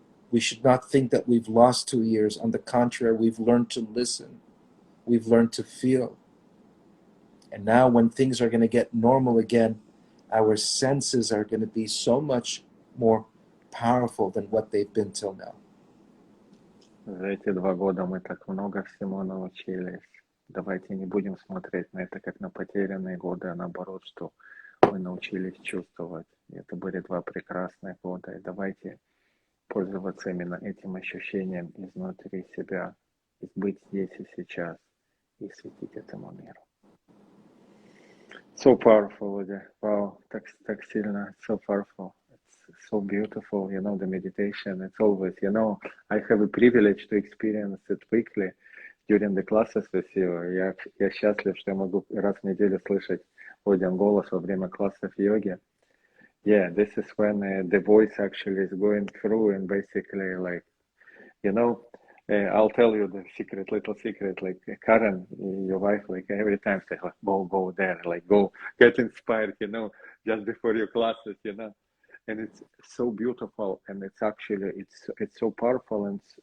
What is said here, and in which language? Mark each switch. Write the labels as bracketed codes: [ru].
[en] We should not think that we've lost 2 years. On the contrary, we've learned to listen. We've learned to feel. And now when things are going to get normal again, our senses are going to be so much more powerful than what they've been till now. [ru] За эти 2 года мы так много всему научились. Давайте не будем смотреть на это как на потерянные годы, а наоборот, что мы научились чувствовать. И это были 2 прекрасных года. И давайте пользоваться именно этим ощущением изнутри себя, и быть здесь и сейчас, и светить этому миру. [en] So powerful, Оля. Wow, [ru] так сильно, [en] so powerful. It's so beautiful, the meditation. It's always, I have a privilege to experience it weekly during the classes with you. [ru] Я счастлив, что я могу раз в неделю слышать Один голос во время классов йоги. [en] Yeah, this is when the voice actually is going through and basically like, I'll tell you the little secret, like Karen, your wife, like every time say, like, go there, like go, get inspired, just before your classes, and it's so beautiful, and it's actually, it's so powerful, and